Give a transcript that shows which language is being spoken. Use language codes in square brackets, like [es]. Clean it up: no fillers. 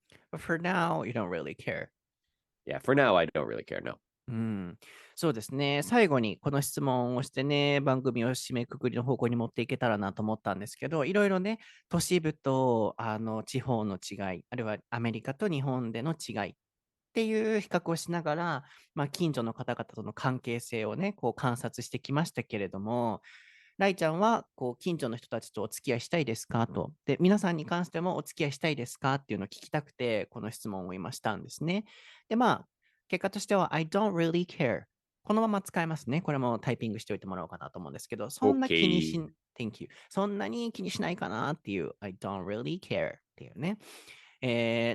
[en] But for now, you don't really care. Yeah, for now, I don't really care, no. [ja] そうですね。最後にこの質問をしてね、番組を締めくくりの方向に持っていけたらなと思ったんですけど、いろいろね、都市部と地方の違い、あるいはアメリカと日本での違いっていう比較をしながら、近所の方々との関係性をね、こう観察してきましたけれども、ライちゃんはこう近所の人たちとお付き合いしたいですかと。で、皆さんに関してもお付き合いしたいですかっていうのを聞きたくて、この質問を今したんですね。で、結果としては、 [en] I don't really care。 [ja] このまま使えますね。これもタイピングしておいてもらおうかなと思うんですけど、そんな気にし、 [en] Okay. Thank you。 [ja] そんなに気にしないかなっていう、 [en] I don't really care [ja] っていうね。